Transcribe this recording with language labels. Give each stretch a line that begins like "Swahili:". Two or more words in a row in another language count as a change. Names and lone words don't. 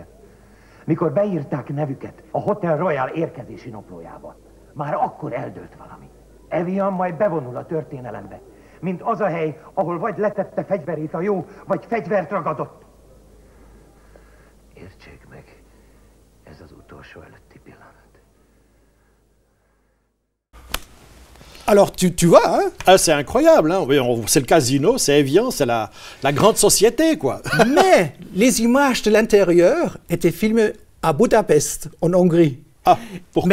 Hungarian: Mikor beírták nevüket a Hotel Royal érkezési naplójába, már akkor eldőlt valami. Evian majd bevonul a történelembe, mint az a hely, ahol vagy letette fegyverét a jó, vagy fegyvert ragadott. Értsék meg, ez az utolsó előtti pillanat.
French: Alors, tu vois, hein? Ah, c'est incroyable, hein? C'est le casino, c'est Evian, c'est la grande société, quoi. Mais les images de l'intérieur étaient filmées à Budapest, en Hongrie. Ah, pourquoi?